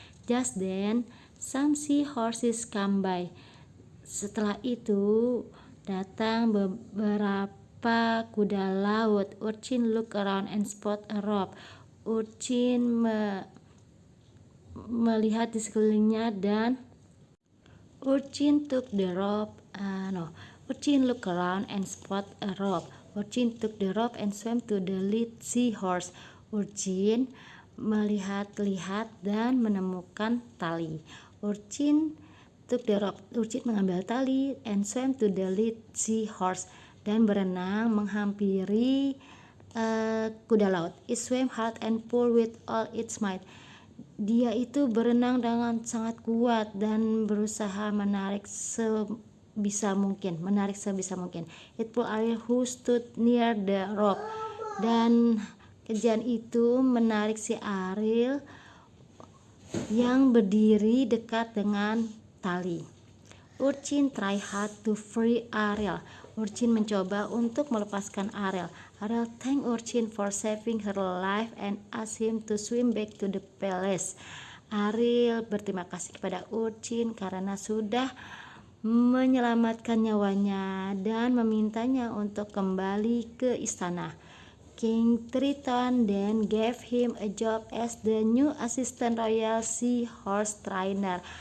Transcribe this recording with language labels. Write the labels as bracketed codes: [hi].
[en] Just then, some seahorses come by. [id] Setelah itu datang beberapa kuda laut. [en] Urchin look around and spot a rope. Urchin [id] melihat di sekelilingnya dan [en] Urchin took the rope. Urchin look around and spot a rope. Urchin took the rope and swam to the lead seahorse. [id] Urchin melihat-lihat dan menemukan tali. [en] Urchin took the rope. [id] Urchin mengambil tali [en] and swam to the lead seahorse [id] dan berenang menghampiri kuda laut. [en] It swam hard and pulled with all its might. [id] Dia itu berenang dengan sangat kuat dan berusaha menarik sebisa mungkin. [en] It pulled Ariel who stood near the rope. [id] Dan kejadian itu menarik si Ariel yang berdiri dekat dengan tali. [en] Urchin try hard to free Ariel. [id] Urchin mencoba untuk melepaskan Ariel. [en] Ariel thank Urchin for saving her life and asked him to swim back to the palace. [id] Ariel berterima kasih kepada Urchin karena sudah menyelamatkan nyawanya dan memintanya untuk kembali ke istana. [en] King Triton then gave him a job as the new assistant royal seahorse trainer.